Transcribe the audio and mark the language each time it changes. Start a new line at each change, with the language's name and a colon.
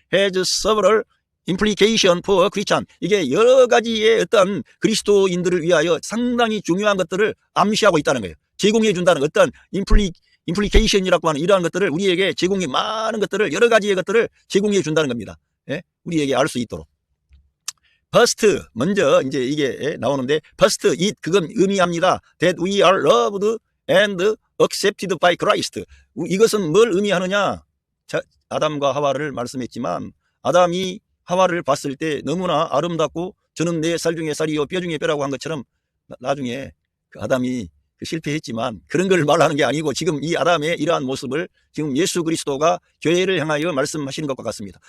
English: has several implication for Christian,
Korean: 이게 여러 가지의 어떤 그리스도인들을 위하여 상당히 중요한 것들을 암시하고 있다는 거예요. 제공해 준다는 어떤 implication이라고 하는 이러한 것들을 우리에게 제공해, 많은 것들을, 여러 가지의 것들을 제공해 준다는 겁니다. 예? 우리에게 알 수 있도록.
English: first
Korean: 먼저 이제 이게 나오는데
English: first it
Korean: 그건 의미합니다.
English: that we are loved and accepted by Christ.
Korean: 이것은 뭘 의미하느냐? 자, 아담과 하와를 말씀했지만 아담이 하와를 봤을 때 너무나 아름답고 저는 내 살 중에 살이요 뼈 중에 뼈라고 한 것처럼 나중에 그 아담이 실패했지만 그런 걸 말하는 게 아니고 지금 이 아담의 이러한 모습을 지금 예수 그리스도가 교회를 향하여 말씀하시는 것과 같습니다.